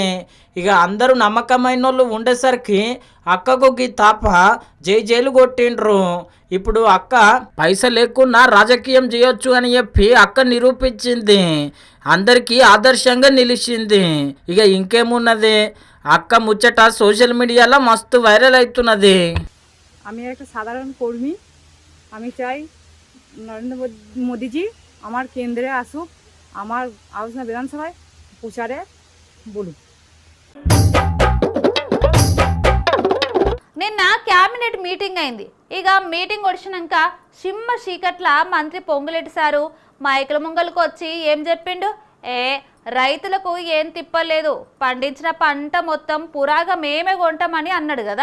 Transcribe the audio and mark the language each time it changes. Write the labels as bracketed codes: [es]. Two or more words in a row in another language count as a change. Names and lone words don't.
[te] ఇక అందరూ నమ్మకమైన వాళ్ళు ఉండేసరికి అక్కకు గీ తాప జైలు కొట్టిండ్రు. ఇప్పుడు అక్క పైసలు లేకున్నా రాజకీయం చేయొచ్చు అని చెప్పి అక్క నిరూపించింది. అందరికీ ఆదర్శంగా నిలిచింది. ఇక ఇంకేమున్నది, అక్క ముచ్చట [en] social mediaలో [te] మస్తు వైరల్ అవుతున్నది. [bn] আমি একটা সাধারণ কর্মী। আমি চাই নরেন্দ্র মোদীজি আমার কেন্দ্রে আসুক, আমার আলোচনা বিধানসভায় প্রচারে বলুক। [te] నిన్న [en] cabinet meeting [te] అయింది. ఇక మీటింగ్ వచ్చినాక సింహ చీకట్ల మంత్రి పొంగులేటి సారు మైకుల ముంగలకు వచ్చి ఏం చెప్పిండు? రైతులకు ఏం తిప్పలేదు, పండించిన పంట మొత్తం పురాగా మేమే కొంటామని అన్నాడు కదా.